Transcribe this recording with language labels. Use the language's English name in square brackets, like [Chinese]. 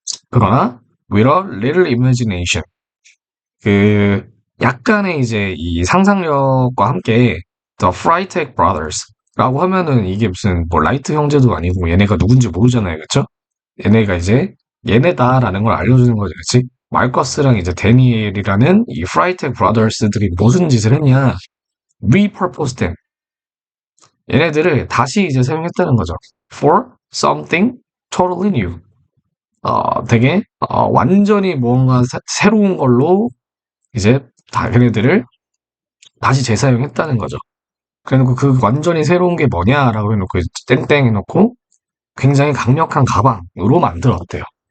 [Korean] 그러나 [English] with a little imagination, [Korean] 그 약간의 이제 이 상상력과 함께 The Freitag Brothers라고 하면은 이게 무슨 뭐 라이트 형제도 아니고 얘네가 누군지 모르잖아요, 그렇죠? 얘네가 이제 얘네다라는 걸 알려주는 거죠, 그렇지? 마르커스랑 이제 데니엘이라는 이 Freitag Brothers들이 무슨 짓을 했냐? [English] Repurposed them. [Korean] 얘네들을 다시 이제 사용했다는 거죠. [English] For something totally new. [Korean] 되게 완전히 뭔가 새로운 걸로 이제 걔네들을 다시 재사용했다는 거죠. 그래놓고 그 완전히 새로운 게 뭐냐라고 해놓고 땡땡 해놓고 굉장히 강력한 가방으로 만들었대요.